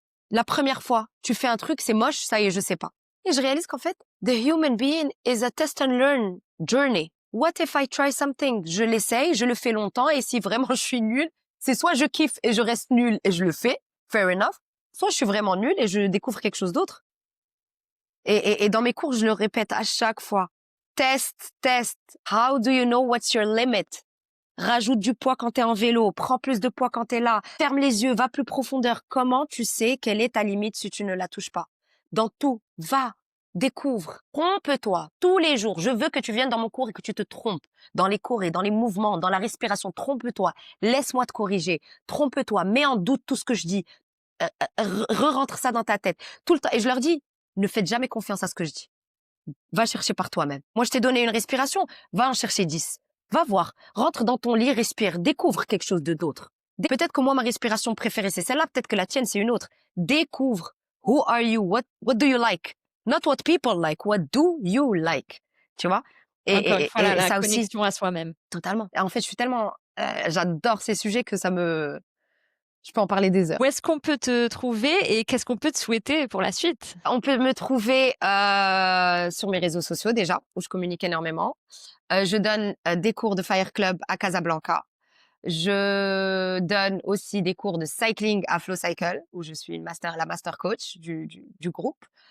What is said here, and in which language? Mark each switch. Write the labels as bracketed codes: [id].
[fr] La première fois, tu fais un truc, c'est moche, ça y est, je sais pas. Et je réalise qu'en fait, [en] the human being is a test and learn journey. What if I try something? [fr] Je l'essaye, je le fais longtemps, et si vraiment je suis nulle, c'est soit je kiffe et je reste nulle et je le fais, [en] fair enough, [fr] soit je suis vraiment nulle et je découvre quelque chose d'autre. Et dans mes cours, je le répète à chaque fois. Test, test. [en] How do you know what's your limit? [fr] Rajoute du poids quand t'es en vélo, prends plus de poids quand t'es là, ferme les yeux, va plus profondeur. Comment tu sais quelle est ta limite si tu ne la touches pas? Dans tout, va, découvre, trompe-toi tous les jours. Je veux que tu viennes dans mon cours et que tu te trompes. Dans les cours et dans les mouvements, dans la respiration, trompe-toi. Laisse-moi te corriger. Trompe-toi, mets en doute tout ce que je dis. Re-rentre ça dans ta tête tout le temps. Et je leur dis, ne faites jamais confiance à ce que je dis. Va chercher par toi-même. Moi, je t'ai donné une respiration, va en chercher 10. Va voir, rentre dans ton lit, respire, découvre quelque chose de d'autre. Peut-être que moi, ma respiration préférée, c'est celle-là, peut-être que la tienne, c'est une autre. Découvre. [en] Who are you? What do you like? Not what people like, what do you like? [fr] Tu vois? Encore une fois, Et la ça aussi, connexion à soi-même. totalement. Et en fait, je suis tellement, j'adore ces sujets que je peux en parler des heures. Où est-ce qu'on peut te trouver et qu'est-ce qu'on peut te souhaiter pour la suite? On peut me trouver sur mes réseaux sociaux déjà, où je communique énormément. Je donne des cours de Fire Club à Casablanca. Je donne aussi des cours de cycling à Flow Cycle, où je suis la master coach du groupe.